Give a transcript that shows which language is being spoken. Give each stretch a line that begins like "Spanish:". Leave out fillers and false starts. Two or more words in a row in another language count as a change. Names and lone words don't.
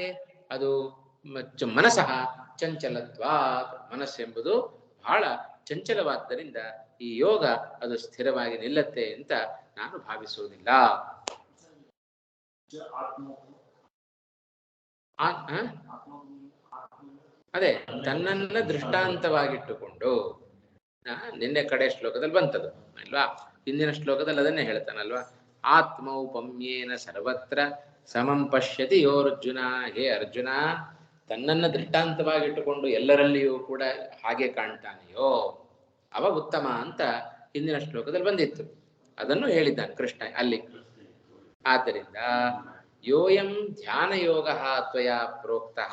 Kannada: ಅದು
Sanskrit: ಮನಸಃ ಚಂಚಲತ್ವಾತ್,
Kannada: ಮನಸ್ಸೆಂಬುದು ಬಹಳ ಚಂಚಲವಾದ್ದರಿಂದ ಈ ಯೋಗ ಅದು ಸ್ಥಿರವಾಗಿ ನಿಲ್ಲತ್ತೆ ಅಂತ ನಾನು ಭಾವಿಸುವುದಿಲ್ಲ. ಅದೇ ತನ್ನನ್ನ ದೃಷ್ಟಾಂತವಾಗಿಟ್ಟುಕೊಂಡು ನಿನ್ನೆ ಕಡೆ ಶ್ಲೋಕದಲ್ಲಿ ಬಂತದು ಅಲ್ವಾ? ಹಿಂದಿನ ಶ್ಲೋಕದಲ್ಲಿ ಅದನ್ನೇ ಹೇಳ್ತಾನಲ್ವಾ?
Sanskrit: ಆತ್ಮೌಪಮ್ಯೇನ ಸರ್ವತ್ರ ಸಮಂ ಪಶ್ಯತಿ ಯೋರ್ಜುನ.
Kannada: ಹೇ ಅರ್ಜುನ, ತನ್ನನ್ನ ದೃಷ್ಟಾಂತವಾಗಿಟ್ಟುಕೊಂಡು ಎಲ್ಲರಲ್ಲಿಯೂ ಕೂಡ ಹಾಗೆ ಕಾಣ್ತಾನೆಯೋ ಅವ ಉತ್ತಮ ಅಂತ ಹಿಂದಿನ ಶ್ಲೋಕದಲ್ಲಿ ಬಂದಿತ್ತು. ಅದನ್ನು ಹೇಳಿದ್ದಾನೆ ಕೃಷ್ಣ ಅಲ್ಲಿ. ಆದ್ದರಿಂದ
Sanskrit: ಯೋಯಂ ಧ್ಯಾನ ಯೋಗ ತ್ವಯ ಪ್ರೋಕ್ತಃ.